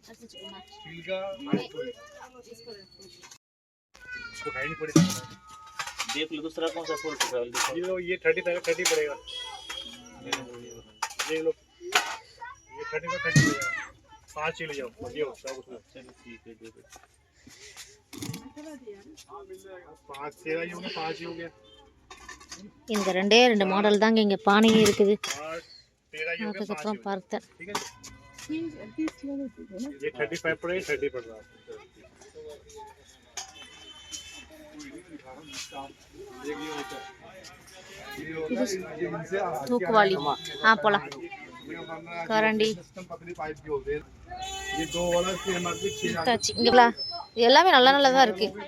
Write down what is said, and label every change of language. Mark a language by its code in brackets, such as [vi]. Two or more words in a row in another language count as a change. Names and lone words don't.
[hi] देख लो दूसरा कौन सा फूल ये लो ये 30 पड़ेगा ये लो ये 30 का 30 पड़ेगा 5 किलो जाओ मजियो सब उसमें चलो ठीक है दे दो 5 तेरा ही हो गया 5 ही हो गया [ta] இந்த ரெண்டே ரெண்டு மாடல் தாங்க இங்க பானையே இருக்குது. [hi] 13 ही हो गया 5 [ta] அப்புறம் பார்த்தேன். [hi] ठीक है ये 35 पड़ेगा 30 पड़ रहा है [ta] தூக்குவாளி போலாம் கரண்டி இங்க எல்லாமே நல்ல நல்லதா இருக்கு.